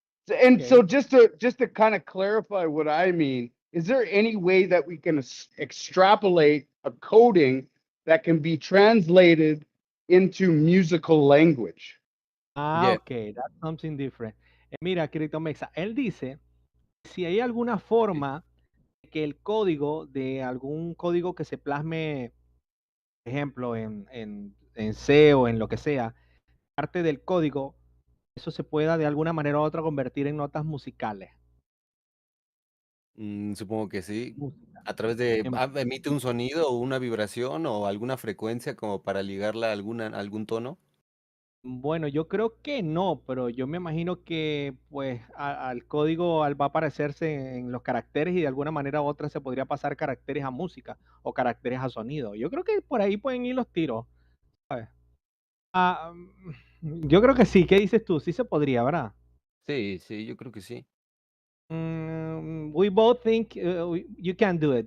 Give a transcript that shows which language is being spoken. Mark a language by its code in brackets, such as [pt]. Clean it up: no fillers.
[en] And Okay. so just to kind of clarify what I mean, is there any way that we can extrapolate a coding that can be translated into musical language? Ah, Yeah. ok, that's something different. [es] Mira, CryptoMexa, él dice si hay alguna forma que el código de algún código que se plasme, por ejemplo, en C o en lo que sea, parte del código, eso se pueda de alguna manera u otra convertir en notas musicales. Supongo que sí. Música. A través de, Em, emite un sonido o una vibración o alguna frecuencia como para ligarla a algún tono. Bueno, yo creo que no, pero yo me imagino que pues al código va a aparecerse en los caracteres y de alguna manera u otra se podría pasar caracteres a música o caracteres a sonido. Yo creo que por ahí pueden ir los tiros, ¿sabes? Ah, yo creo que sí. ¿Qué dices tú? Sí se podría, ¿verdad? Sí, sí, yo creo que sí. [en] We both think you can do it.